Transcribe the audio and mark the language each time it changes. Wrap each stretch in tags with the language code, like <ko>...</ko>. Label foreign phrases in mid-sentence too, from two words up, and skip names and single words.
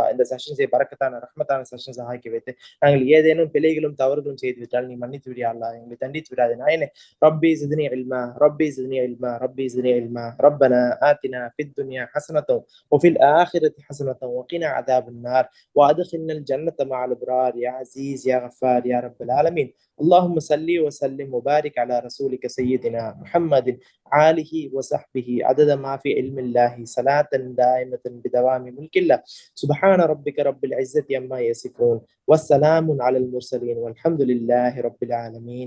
<ta>இந்த செஷன்ஸை பரக்கத்தான ரஹ்மத்தான செஷன்ஸ் ஆக்கி வைத்து நாங்கள் ஏதேனும் பிழைகளும் தவறுகளும் செய்து விட்டால் நீ மன்னித்து விடியா அல்லாஹ், எங்களை தண்டித்து விடாது நாயனே.</ta> <ar>رب زدني علما، رب زدني علما، رب زدني علما. ربنا آتنا في الدنيا حسنة وفي الآخرة حسنة وقنا عذاب النار وأدخلنا الجنة مع الأبرار يا عزيز يا غفار يا رب العالمين. اللهم صل وسلم وبارك على رسولك سيدنا محمد آله وصحبه عدد ما في علم الله صلاة دائمة بدوام ملك الله. سبحان ربك رب العزة عما يصفون والسلام على المرسلين والحمد لله رب العالمين.</ar>